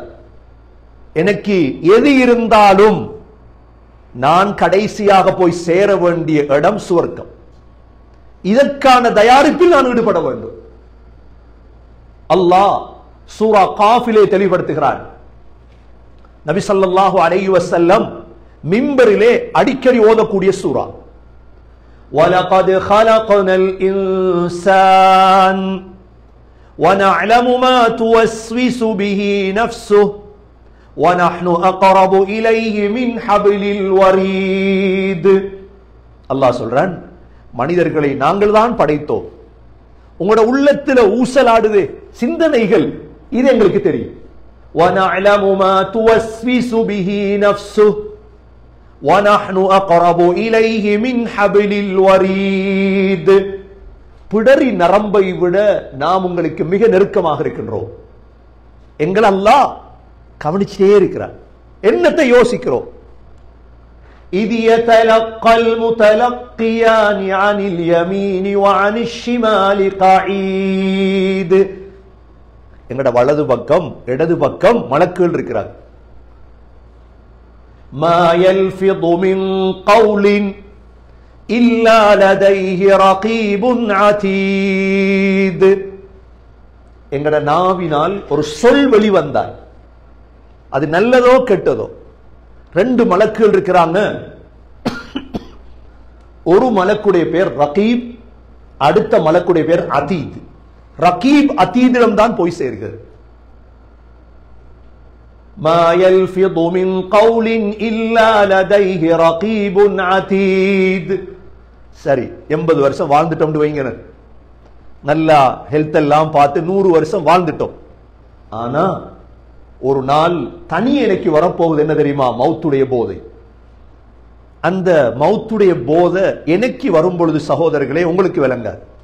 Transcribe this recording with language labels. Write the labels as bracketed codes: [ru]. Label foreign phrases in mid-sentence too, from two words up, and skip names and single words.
[ta] எனக்கு எது இருந்தாலும் நான் கடைசியாக போய் சேர வேண்டிய இடம் சுவர்க்கம். இதற்கான தயாரிப்பில் நான் ஈடுபட வேண்டும். அல்லாஹ் சூரா காஃபிலே தெளிவுபடுத்துகிறான். நபி [ar] صلى الله عليه وسلم [ta] மிம்பரிலே அடிக்கடி ஓதக்கூடிய சூரா. [ar] وَلَقَدْ خَلَقْنَا الْإِنسَانَ وَنَعْلَمُ مَا تُوَسْوِسُ بِهِ نَفْسُهُ وَنَحْنُ أَقْرَبُ إِلَيْهِ مِنْ حَبْلِ الْوَرِيدِ. [ta] அல்லாஹ் சொல்றான், மனிதர்களை நாங்கள் தான் படைத்தோம். உங்களோட உள்ளத்துல ஊசலாடுது சிந்தனைகள், இது எங்களுக்கு தெரியும். [ar] وَنَعْلَمُ مَا تُوَسْوِسُ بِهِ نَفْسُهُ وَنَحْنُ أَقْرَبُ إِلَيْهِ مِنْ حَبْلِ الْوَرِيدِ. [ta] பிடரி நரம்பை விட நாம் உங்களுக்கு மிக நெருக்கமாக இருக்கின்றோம். எங்கள் அல்லாஹ் கவனிச்சே இருக்கிறார். என்னத்தை யோசிக்கிறோம்? [ar] إِذْ يَتَلَقَّى الْمُتَلَقِّيَانِ عَنِ الْيَمِينِ وَعَنِ الشِّمَالِ قَعِيدٌ. [ta] எங்கட வலது பக்கம் இடது பக்கம் மலக்குகள் இருக்கிறார். [ar] مَا يَلْفِظُ مِنْ قَوْلٍ إِلَّا لَدَيْهِ رَقِيبٌ عَتِيدٌ. [ta] எங்கட நாவினால் ஒரு சொல் வெளிவந்தால் அது நல்லதோ கெட்டதோ, ரெண்டு மலக்குகள் இருக்கிறாங்க. ஒரு மலக்குடைய பேர் ரகீப், அடுத்த மலக்குடைய பேர் அதீத். ரகீப் அதீதிடம் தான் போய் சேர்கிறது. [ar] ما يلفظ من قول إلا لديه رقيب عتيد. [ta] சரி, 80 வருஷம் வாழ்ந்துட்டோம் வைங்க, நல்லா ஹெல்த் எல்லாம் பார்த்து 100 வருஷம் வாழ்ந்துட்டோம். ஆனா ஒரு நாள் தனி எனக்கு வரப்போகுது. என்ன தெரியுமா? மௌத்துடைய போதை. அந்த மௌத்துடைய போதை எனக்கு வரும் பொழுது சகோதரர்களே, உங்களுக்கு விளங்காது.